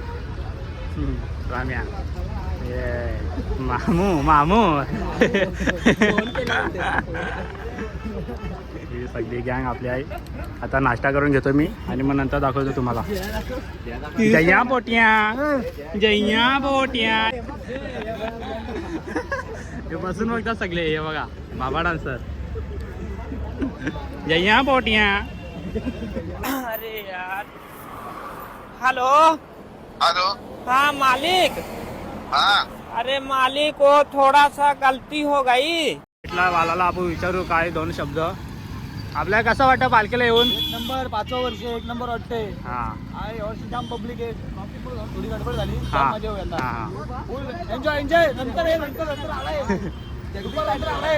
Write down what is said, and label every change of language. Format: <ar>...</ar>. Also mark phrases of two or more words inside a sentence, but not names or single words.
<mr>राम्या ये मामू ही सगळी गँग आपली आहे. आता नाश्ता करून घेतो मी आणि मग नंतर दाखवतो तुम्हाला. जय्या बोट्या हे बसून बघतात सगळे. हे बघा बाबा डान्सर. जय्या बोट्या.</mr> <hi>अरे यार. हेलो हेलो। हाँ मालिक. हाँ अरे मालिक वो थोड़ा सा गलती हो गई.</hi> <mr>इथला वालाला आपण विचारू काय 2 शब्द. आपल्याला कसं वाटतं पालखीला येऊन? 1 नंबर. 5वा वर्ष 1 नंबर वाटते. हा आहे वर्षी जाम पब्लिक आहे. थोडी गडबड झाली. हा मजा होईल. हा</mr> <en>enjoy enjoy.</en> <mr>नंतर आलाय. आलाय.</mr>